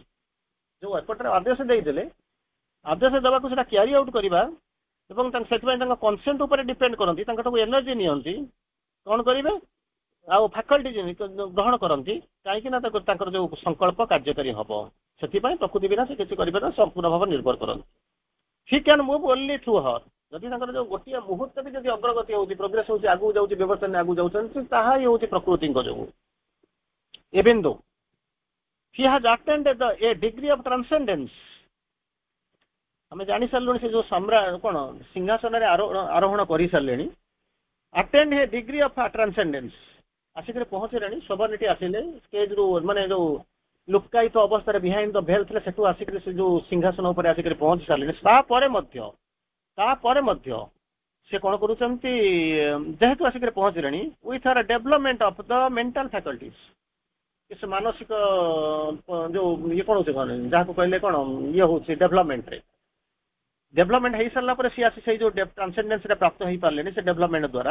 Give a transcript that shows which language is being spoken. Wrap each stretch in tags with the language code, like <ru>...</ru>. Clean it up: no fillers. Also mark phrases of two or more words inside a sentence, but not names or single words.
<or>ଯୋଉ ଏପଟରେ ଆଦେଶ ଦେଇଦେଲେ, ଆଦେଶ ଦେବାକୁ ସେଟା</or> <en>carry out</en> <or>କରିବା ଏବଂ ସେଥିପାଇଁ ତାଙ୍କ କନସେଣ୍ଟ ଉପରେ ଡିପେଣ୍ଡ କରନ୍ତି, ତାଙ୍କଠାରୁ ଏନର୍ଜି ନିଅନ୍ତି, କଣ କରିବେ ଆଉ ଫ୍ୟାକଲ୍ଟି ଗ୍ରହଣ କରନ୍ତି, କାହିଁକି ନା ତାଙ୍କର ଯୋଉ ସଂକଳ୍ପ କାର୍ଯ୍ୟକାରୀ ହବ। ସେଥିପାଇଁ ପ୍ରକୃତି ବିନା ସେ କିଛି କରିପାରିବେ, ସମ୍ପୂର୍ଣ୍ଣ ଭାବରେ ନିର୍ଭର କରନ୍ତି।</or> <en>he can move only through her.</en> <or>ଯଦି ତାଙ୍କର ଯୋଉ ଗୋଟିଏ ମୁହୂର୍ତ୍ତ ବି ଯଦି ଅଗ୍ରଗତି ହଉଛି, ପ୍ରୋଗ୍ରେସ ହଉଛି, ଆଗକୁ ଯାଉଛି, ବ୍ୟବସ୍ଥା ଆଗକୁ ଯାଉଛନ୍ତି, ତାହା ହିଁ ହଉଛି ପ୍ରକୃତିଙ୍କ ଯୋଗୁଁ।</or> <en>even though he has attained a degree of transcendence,</en> <or>ଆମେ ଜାଣି ସାରିଲୁଣି ସେ ଯୋଉ ସମ୍ରାଟ କଣ ସିଂହାସନରେ ଆରୋହଣ କରି ସାରିଲେଣି,</or> <en>attained a degree of transcendence,</en> <or>ଆସିକରି ପହଞ୍ଚିଲେଣି, ସୋଭରନିଟି ଆସିଲେ, ଷ୍ଟେଜରୁ ମାନେ ଯୋଉ ଲୁକ୍କାୟିତ ଅବସ୍ଥାରେ</or> <en>behind the veil</en> <or>ଥିଲେ, ସେଠୁ ଆସିକରି ସେ ଯୋଉ ସିଂହାସନ ଉପରେ ଆସିକରି ପହଞ୍ଚି ସାରିଲେଣି। ତାପରେ ମଧ୍ୟ ସେ କଣ କରୁଛନ୍ତି, ଯେହେତୁ ଆସିକରି ପହଞ୍ଚିଲେଣି,</or> <en>with her development of the mental faculties,</en> <or>ସେ ମାନସିକ ଯୋଉ ଇଏ କଣ ହଉଛି, କଣ ଯାହାକୁ କହିଲେ କଣ ଇଏ ହଉଛି ଡେଭଲପମେଣ୍ଟ ହେଇସାରିଲା ପରେ ସିଏ ଆସି ସେଇ ଯୋଉ ଟ୍ରାନ୍ସେଣ୍ଡେନ୍ସରେ ପ୍ରାପ୍ତ ହେଇପାରିଲେଣି ସେ ଡେଭଲପମେଣ୍ଟ ଦ୍ୱାରା।</or>